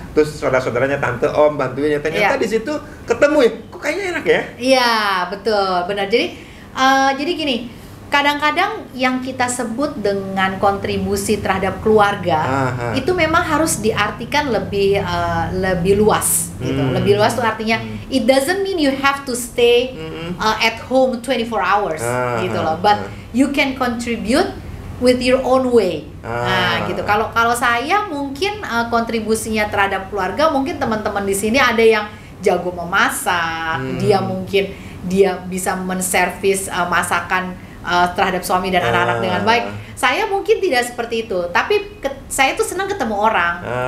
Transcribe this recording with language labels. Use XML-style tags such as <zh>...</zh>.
<id>Terus saudara-saudaranya tante om bantuin, ternyata Iya. di situ ketemu ya. Kok kayaknya enak ya? Iya, betul, benar. Jadi gini, kadang-kadang yang kita sebut dengan kontribusi terhadap keluarga itu memang harus diartikan lebih luas, gitu. Lebih luas tuh artinya</id> <en>it doesn't mean you have to stay at home 24 hours,</en> <id>gitu loh.</id> <en>But you can contribute with your own way.</en> <id>Nah, gitu. Kalau saya mungkin kontribusinya terhadap keluarga, mungkin teman-teman di sini ada yang jago memasak, dia bisa menservis masakan terhadap suami dan anak-anak dengan baik. Saya mungkin tidak seperti itu, tapi saya tuh senang ketemu orang.</id>